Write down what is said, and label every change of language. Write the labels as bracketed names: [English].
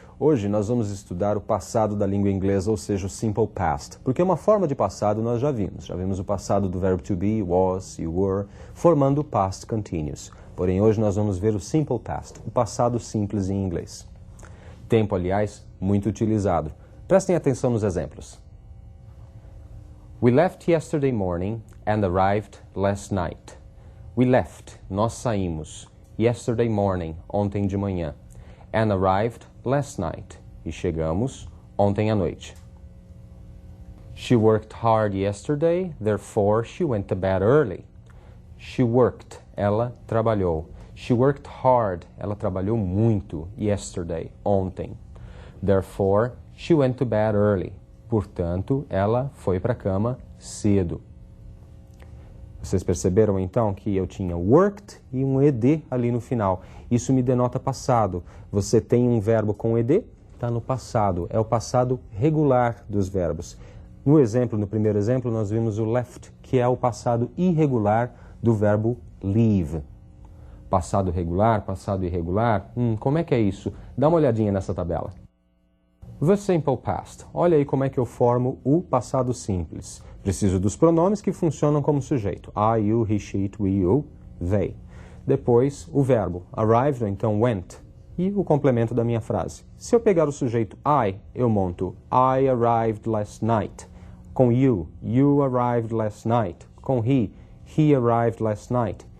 [Portuguese] Hoje nós vamos estudar o passado da língua inglesa, ou seja, o Simple Past. Porque uma forma de passado nós já vimos. Já vimos o passado do verbo to be, was, [English] you were, [Portuguese] formando o past continuous. Porém, hoje nós vamos ver o Simple Past, o passado simples em inglês. Tempo, aliás, muito utilizado. Prestem atenção nos exemplos. [English] We left yesterday morning and arrived last night. We left, [Portuguese] nós saímos. [English] Yesterday morning, [Portuguese] ontem de manhã. [English] And arrived last night. [Portuguese] E chegamos ontem à noite. [English] She worked hard yesterday, therefore she went to bed early. [Portuguese] She worked, ela trabalhou. [English] She worked hard, [Portuguese] ela trabalhou muito, [English] yesterday, [Portuguese] ontem. [English] Therefore, she went to bed early. [Portuguese] Portanto, ela foi para a cama cedo. Vocês perceberam então que eu tinha worked e um ed ali no final. Isso me denota passado. Você tem um verbo com ed, está no passado. É o passado regular dos verbos. No primeiro exemplo, nós vimos o left, que é o passado irregular do verbo leave. Passado regular, passado irregular. Como é que é isso? Dá uma olhadinha nessa tabela. The Simple Past. Olha aí como é que eu formo o passado simples. Preciso dos pronomes que funcionam como sujeito. [English] I, you, he, she, it, we, you, they. [Portuguese] Depois, o verbo arrived, ou então went. E o complemento da minha frase. Se eu pegar o sujeito I, eu monto [English] I arrived last night. Com you, you arrived last night. Com he arrived last night.